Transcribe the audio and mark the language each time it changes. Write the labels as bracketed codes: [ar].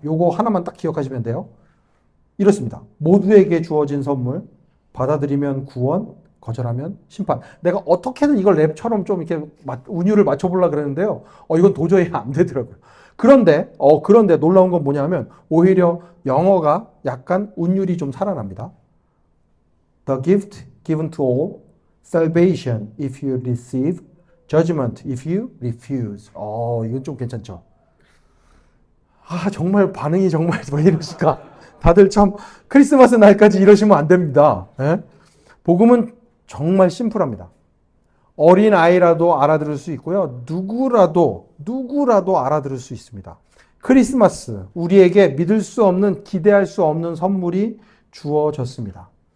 [ko] 요거 하나만 딱 기억하시면 돼요. 이렇습니다. 모두에게 주어진 선물, 받아들이면 구원, 거절하면 심판. 내가 어떻게든 이걸 랩처럼 좀 이렇게 운율을 맞춰보려고 그랬는데요. 이건 도저히 안 되더라고요. 그런데 놀라운 건 뭐냐면 오히려 영어가 약간 운율이 좀 살아납니다. [en] The gift given to all, salvation if you receive, judgment if you refuse. [ko] 이건 좀 괜찮죠? 정말 반응이 정말 왜 이러실까? 다들 참 크리스마스 날까지 이러시면 안 됩니다. 예? 복음은 정말 심플합니다. 어린 아이라도 알아들을 수 있고요. 누구라도 알아들을 수 있습니다. 크리스마스, 우리에게 믿을 수 없는, 기대할 수 없는 선물이 주어졌습니다.